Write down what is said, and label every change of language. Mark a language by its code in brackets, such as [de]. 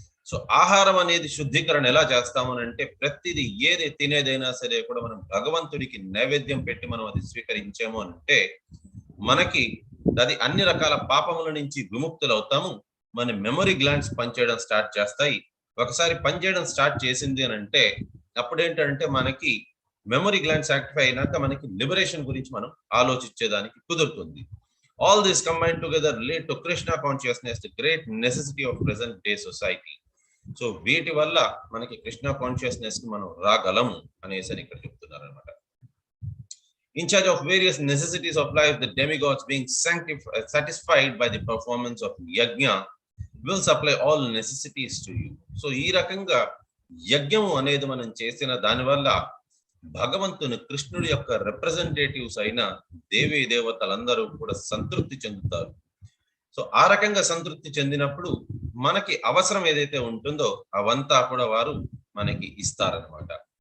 [te] So ఆహారం అనేది శుద్ధీకరణ ఎలా చేస్తాము అంటే ప్రతిదీ ఏది తినేదైనా సరే కూడా మనం భగవంతుడికి నైవేద్యం పెట్టి మనం అది స్వీకరించాము అంటే మనకి అది అన్ని రకాల పాపముల నుంచి విముక్తులు అవుతాము. మన మెమరీ గ్లాండ్స్ పనిచేయడం స్టార్ట్ చేస్తాయి. ఒకసారి పనిచేయడం స్టార్ట్ చేసింది అని అంటే అప్పుడు ఏంటంటే మనకి మెమరీ గ్లాండ్స్ యాక్టిఫై అయినాక మనకి లిబరేషన్ గురించి మనం ఆలోచించేదానికి కుదురుతుంది. [en] All this combined together lead to Krishna consciousness, the great necessity of present day society. [te] So వీటి వల్ల మనకి కృష్ణ కాన్షియస్నెస్ కి మనం రాగలము అనేసి ఇక్కడ చెప్తున్నారు అనమాట. [en] In charge of various necessities of life, the demigods being satisfied by the performance of yajna will supply all necessities to you. [te] So ఈ రకంగా యజ్ఞము అనేది మనం చేసిన దానివల్ల భగవంతుని కృష్ణుడి యొక్క రిప్రజెంటేటివ్స్ అయిన దేవీ దేవతలందరూ కూడా సంతృప్తి చెందుతారు. సో ఆ రకంగా సంతృప్తి చెందినప్పుడు మనకి అవసరం ఏదైతే ఉంటుందో అవంతా కూడా వారు మనకి ఇస్తారనమాట.